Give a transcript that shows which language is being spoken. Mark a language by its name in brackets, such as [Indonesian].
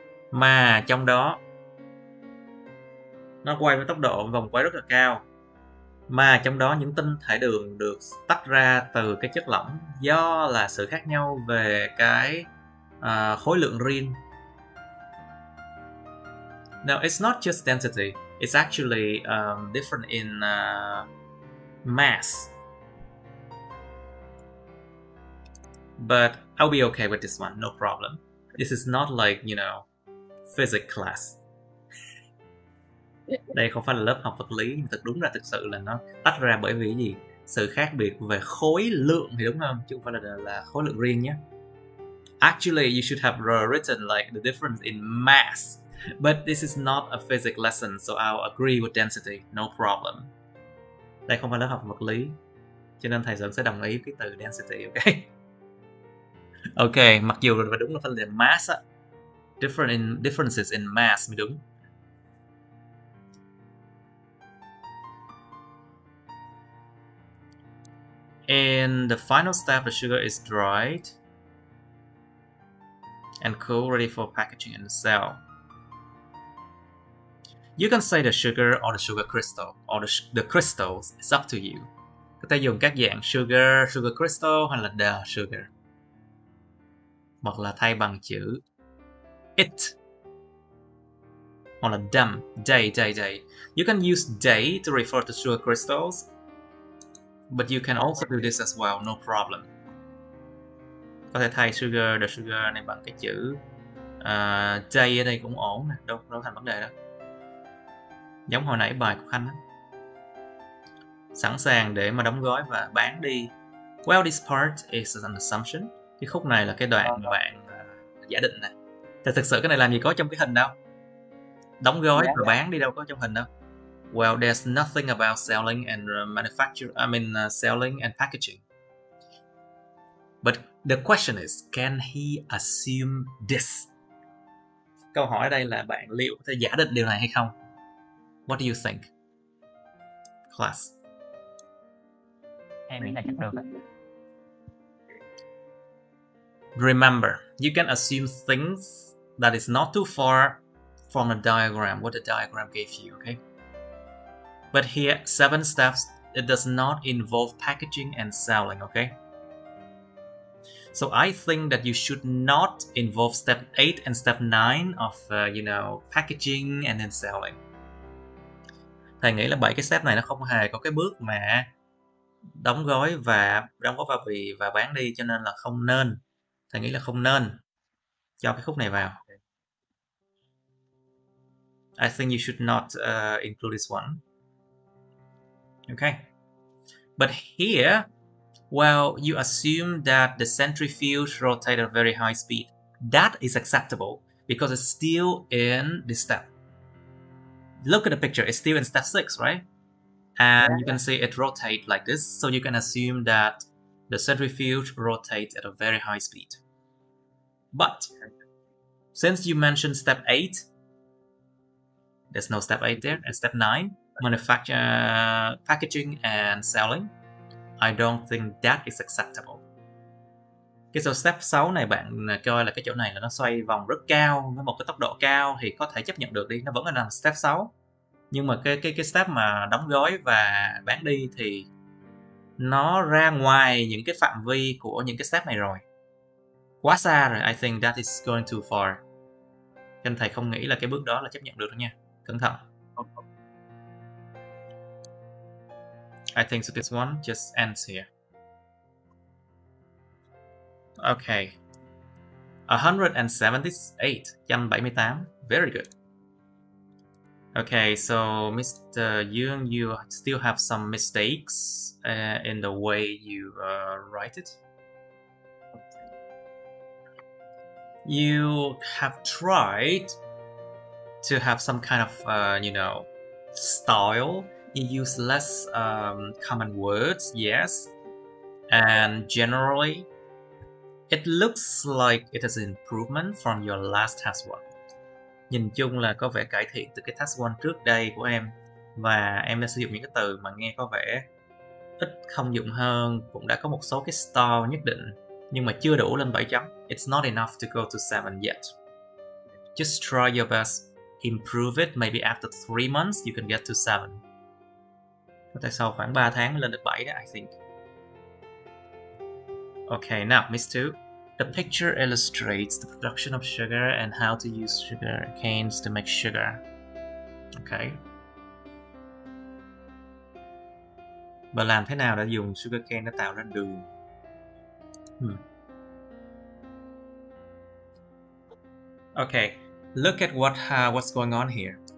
[Vietnamese] Mà trong đó nó quay với tốc độ vòng quay rất là cao, mà trong đó những tinh thể đường được tách ra từ cái chất lỏng do là sự khác nhau về cái khối lượng riêng. [English] No, it's not just density. It's actually different in mass. But I'll be okay with this one, no problem. This is not like, you know, physics class. [Vietnamese] Đây không phải là lớp học vật lý, nhưng đúng ra thực sự là nó tách ra bởi vì gì? Sự khác biệt về khối lượng thì đúng không? Chứ không phải là khối lượng riêng nhé. [English] Actually, you should have written like the difference in mass. But this is not a physics lesson, so I'll agree with density, no problem. [Vietnamese] Đây không phải lớp học vật lý, cho nên thầy Sơn sẽ đồng ý cái từ density, ok? Ok, mặc dù là đúng là phân là mass á, [English] differences in mass [Vietnamese] mới đúng. [English] In the final step, the sugar is dried and cool, ready for packaging in the cell. You can say the sugar or the sugar crystal or the crystals. It's up to you. [Vietnamese] Có thể dùng các dạng sugar crystal hay là the sugar. Hoặc là thay bằng chữ it. Hoặc là them, they. [English] You can use they to refer to sugar crystals, but you can also do this as well, no problem. [Vietnamese] Có thể thay sugar, the sugar này bằng cái chữ they ở đây cũng ổn nè, đâu thành vấn đề đó. Giống hồi nãy bài của Khanh đó. Sẵn sàng để mà đóng gói và bán đi. [English] Well, this part is an assumption. [Vietnamese] Cái khúc này là cái đoạn mà bạn giả định nè. Thì thực sự cái này làm gì có trong cái hình đâu. Đóng gói và bán đi đâu có trong hình đâu. [English] Well, there's nothing about selling and selling and packaging. But the question is, can he assume this? [Vietnamese] Câu hỏi ở đây là bạn liệu có thể giả định điều này hay không? [English] What do you think? Class. [Vietnamese] Em nghĩ là chắc được đấy. [English] Remember, you can assume things that is not too far from the diagram, what the diagram gave you, okay? But here, 7 steps, it does not involve packaging and selling, okay? So I think that you should not involve step 8 and step 9 of, packaging and then selling. Thầy nghĩ là 7 cái step này nó không hề có cái bước mà đóng gói bao bì và bán đi, cho nên là không nên. Thầy nghĩ là không nên cho cái khúc này vào. I think you should not include this one. Okay. But here, well, you assume that the centrifuge rotates at a very high speed. That is acceptable because it's still in this step. Look at the picture, it's still in step 6, right? And you can see it rotates like this, so you can assume that the centrifuge rotates at a very high speed. But since you mentioned step 8, there's no step 8 there, and step 9, manufacture, packaging and selling, I don't think that is acceptable. [Vietnamese] Cái số step 6 này bạn coi là cái chỗ này là nó xoay vòng rất cao với một cái tốc độ cao thì có thể chấp nhận được đi, nó vẫn là nằm step 6. Nhưng mà cái step mà đóng gói và bán đi thì nó ra ngoài những cái phạm vi của những cái step này rồi. Quá xa rồi, [English] I think that is going too far. [Vietnamese] Cho nên thầy không nghĩ là cái bước đó là chấp nhận được đâu nha. Cẩn thận. [English] I think so this one just ends here. Okay. 178. Very good. Okay, so Mr. Young, you still have some mistakes in the way you write it. You have tried to have some kind of style. You use less common words, yes, and generally it looks like it is an improvement from your last task one. [Vietnamese] Nhìn chung là có vẻ cải thiện từ cái task one trước đây của em, và em đã sử dụng những cái từ mà nghe có vẻ ít thông dụng hơn, cũng đã có một số cái style nhất định, nhưng mà chưa đủ lên 7 chấm. [English] It's not enough to go to 7 yet. Just try your best, improve it, maybe after 3 months you can get to 7. [Vietnamese] Có thể sau khoảng 3 tháng mới lên được 7 đó, [English] I think. Okay, now, Miss 2. The picture illustrates the production of sugar and how to use sugar canes to make sugar. Okay. [Vietnamese] Và làm thế nào để dùng sugar cane để tạo ra đường? [English] Okay, look at what's going on here.